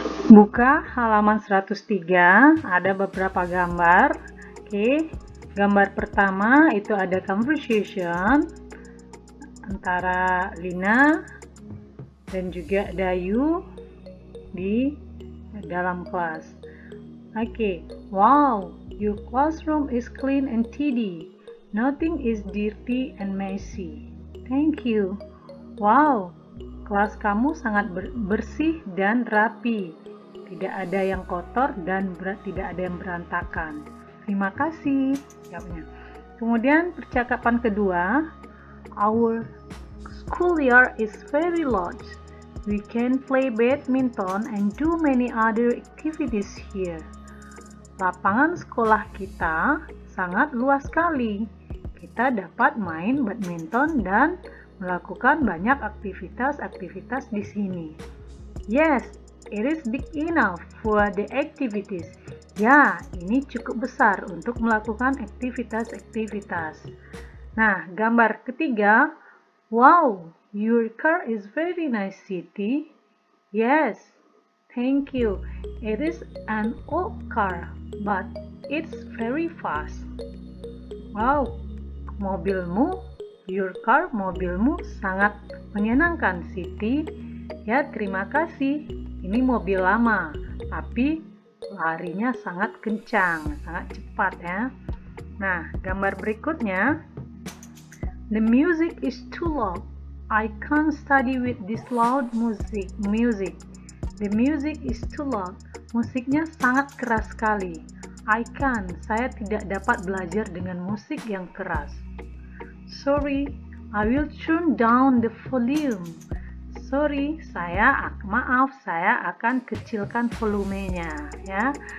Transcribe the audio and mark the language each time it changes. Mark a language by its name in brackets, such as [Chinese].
[Indonesian] Buka halaman 103, ada beberapa gambar. Oke, gambar pertama itu ada conversation antara Lina dan juga Dayu di dalam kelas. [English] Oke, wow, your classroom is clean and tidy. Nothing is dirty and messy. Thank you. [Indonesian] Wow, kelas kamu sangat bersih dan rapi. Tidak ada yang kotor dan tidak ada yang berantakan. Terima kasih. Jawabnya. Kemudian percakapan kedua, [English] our schoolyard is very large. We can play badminton and do many other activities here. [Indonesian] Lapangan sekolah kita sangat luas sekali. Kita dapat main badminton dan melakukan banyak aktivitas-aktivitas di sini. [English] Yes, it is big enough for the activities. [Indonesian] Ya, ini cukup besar untuk melakukan aktivitas-aktivitas. Nah, gambar ketiga. [English] Wow, your car is very nice, Siti. Yes, thank you. It is an old car, but it's very fast. [Indonesian] Wow, mobilmu, [English] your car, [Indonesian] mobilmu sangat menyenangkan, Siti. Ya, terima kasih. Ini mobil lama, tapi larinya sangat kencang, sangat cepat ya. Nah, gambar berikutnya. [English] The music is too loud. I can't study with this loud music. The music is too loud. [Indonesian] Musiknya sangat keras sekali. Saya tidak dapat belajar dengan musik yang keras. [English] Sorry, I will turn down the volume. Sorry, [Indonesian] maaf, saya akan kecilkan volumenya ya.